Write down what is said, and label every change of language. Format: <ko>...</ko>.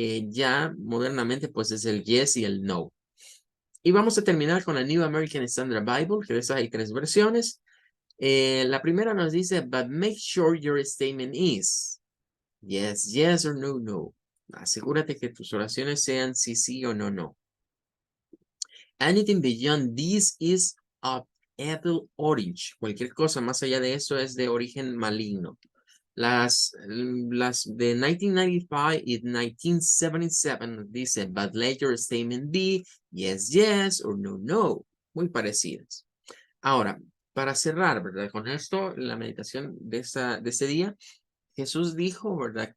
<es>Ya modernamente, pues es el yes y el no. Y vamos a terminar con la New American Standard Bible, que de esas hay 3 versiones. La primera nos dice,</es> <en>but make sure your statement is yes, yes or no, no.</en> <es>Asegúrate que tus oraciones sean sí, sí o no, no.</es> <en>Anything beyond this is of evil origin.</en> <es>Cualquier cosa más allá de eso es de origen maligno. Las de 1995 y 1977 dice,</es> <en>but let your statement be yes, yes or no, no.</en> <es>Muy parecidas. Ahora, para cerrar, ¿verdad? Con esto, la meditación de ese día, Jesús dijo, ¿verdad?</es>